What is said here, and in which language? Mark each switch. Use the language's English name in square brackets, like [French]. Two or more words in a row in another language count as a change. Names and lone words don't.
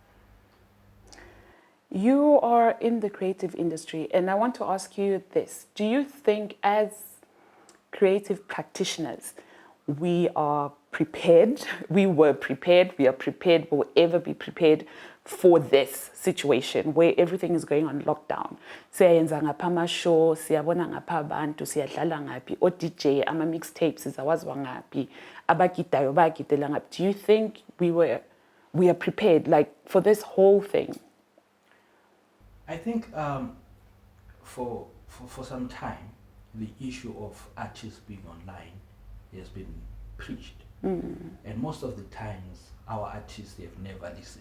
[English] You are in the creative industry, and I want to ask you this. Do you think as creative practitioners, we are prepared, we were prepared, we are prepared, will ever be prepared for this situation where everything is going on lockdown? [Zulu] Siyayenza ngapha ama-show, siyabona ngapha abantu, siyadlala ngaphi, o-DJ, ama-mixtapes, sizawaziwa ngaphi, abagidayo bayagidela ngaphi. [English] Do you think we are prepared like for this whole thing? I think for some time, the issue of artists being online has been preached. And most of the times, our artists have never listened.